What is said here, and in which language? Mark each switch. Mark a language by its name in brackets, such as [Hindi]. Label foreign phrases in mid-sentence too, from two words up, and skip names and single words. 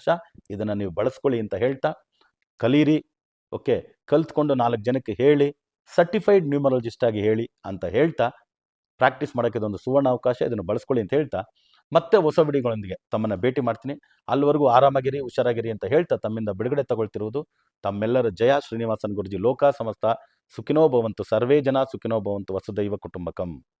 [Kannada] ಇದನ್ನು ನೀವು ಬಳಸ್ಕೊಳ್ಳಿ ಅಂತ ಹೇಳ್ತಾ, ಕಲೀರಿ ಓಕೆ, ಕಲ್ತ್ಕೊಂಡು 4 ಜನಕ್ಕೆ ಹೇಳಿ, [English] certified numerologist [Kannada] ಆಗಿ ಹೇಳಿ ಅಂತ ಹೇಳ್ತಾ, ಪ್ರಾಕ್ಟೀಸ್ ಮಾಡೋಕ್ಕೆ ಇದೊಂದು ಸುವರ್ಣ ಅವಕಾಶ, ಇದನ್ನು ಬಳಸ್ಕೊಳ್ಳಿ ಅಂತ ಹೇಳ್ತಾ ಮತ್ತೆ ಹೊಸ ವಿಡಿಯೋಗಳೊಂದಿಗೆ ತಮ್ಮನ್ನು ಭೇಟಿ ಮಾಡ್ತೀನಿ. ಅಲ್ಲಿವರೆಗೂ ಆರಾಮಾಗಿರಿ, ಹುಷಾರಾಗಿರಿ ಅಂತ ಹೇಳ್ತಾ ತಮ್ಮಿಂದ ಬಿಡುಗಡೆ ತಗೊಳ್ತಿರುವುದು ತಮ್ಮೆಲ್ಲರ ಜಯ ಶ್ರೀನಿವಾಸನ್ ಗುರುಜಿ. [Sanskrit] ಲೋಕ ಸಮಸ್ತ ಸುಖಿನೋ ಭವಂತು, ಸರ್ವೇ ಜನ ಸುಖಿನೋ ಭವಂತು, ವಸುದೈವ ಕುಟುಂಬಕಂ.